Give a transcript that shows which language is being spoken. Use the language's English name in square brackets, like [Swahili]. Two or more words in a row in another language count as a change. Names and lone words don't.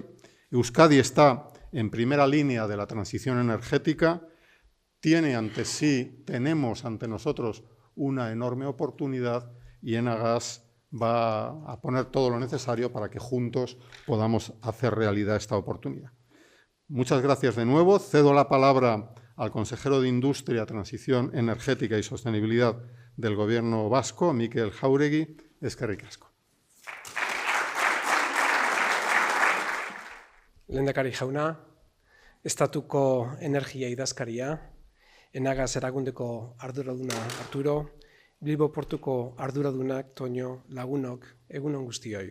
[Spanish] Euskadi está en primera línea de la transición energética, tenemos ante nosotros una enorme oportunidad y Enagas va a poner todo lo necesario para que juntos podamos hacer realidad esta oportunidad. Muchas gracias de nuevo. Cedo la palabra al consejero de Industria, Transición Energética y Sostenibilidad del Gobierno vasco, Mikel Jáuregui. [Basque] Eskerrik asko. Lehendakari jauna, Estatuko Energia Idazkaria, Enagas erakundeko arduraduna Arturo, Bilbo Portuko arduradunak Toño, lagunok, egunon guztioi.